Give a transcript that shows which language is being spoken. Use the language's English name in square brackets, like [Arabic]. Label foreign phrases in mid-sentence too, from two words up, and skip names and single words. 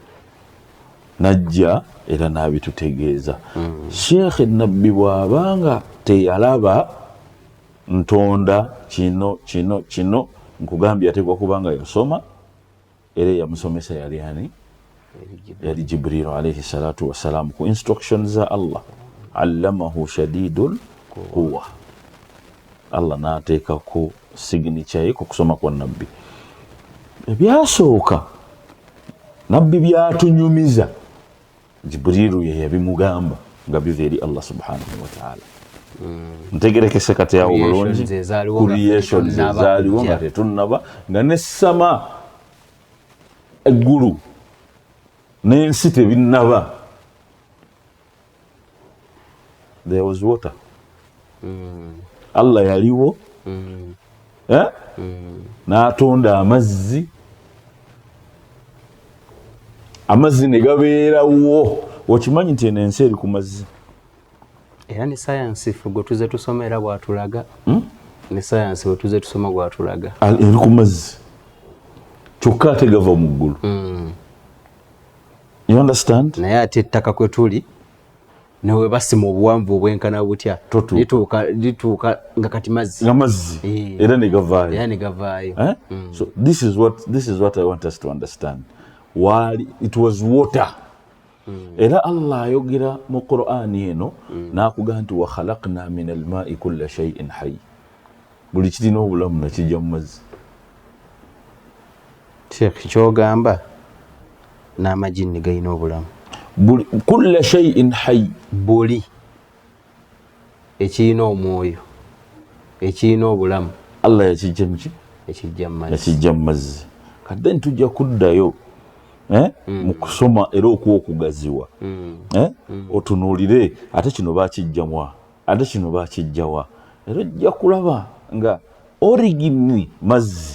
[Ganda] Najja era n'abitutegeeza. Sheikh Nabbi bw'abanga teyalaba ntonda kino nkugambye ateekwa kubanga yasoma era yamusomesa yali ani? Yali Jibrilu [Arabic] عليه الصلاة والسلام [Ganda] ku instructions za Allah. [Arabic] علمه شديد القوى. [Ganda] Allah n'ateekako signature ye ku kusoma kwa nabbi. Ebyasooka nabbi byatunyumiza Jibrilu ye yabimugamba nga biva eri Allah [Arabic] سبحانه وتعالى. [Ganda] Ntegerekese kati awo bulungi creation zezaaliwo nga tetunnaba nga n'essama eggulu n'ensi tebinnaba. [English] There was water. [Ganda] Allah yaliwo n'atonda amazzi, amazzi ne gabeerawo. Okimanyi nti eno ensi eri ku mazzi. Era ne science gwe tuze tusoma era bw'atulaga. Ne science bwe tuze tusoma bw'atulaga. Eri ku mazzi kyokka ate gava mu ggulu. [English] You understand? [Ganda] Naye ate ettaka kwe tuli newe basima obuwanvu obwenkana butya lituuka nga kati mazzi. Nga mazzi era ne gavaayo. Era ne gavaayo. [English] So this is what I want us to understand. While it was water. [Ganda] Era Allah ayogera mu Qur'ani eno n'akugamba nti [Arabic] و خلقنا من الماء كل شيء حي. [Ganda] Buli kirina obulamu nakijja mu mazzi. Sheikh kyogamba n'amajini galina obulamu. [Arabic] كل شيء حي. [Ganda] Buli ekirina omwoyo ekirina obulamu Allah yakijja mu ki? Yakijja mu mazzi. Kadde tujja kuddayo mu kusoma era okwokugaziwa otunuulire ate kino baakijjamwa ate kino baakijjawa era ojja kulaba nga origini mazzi.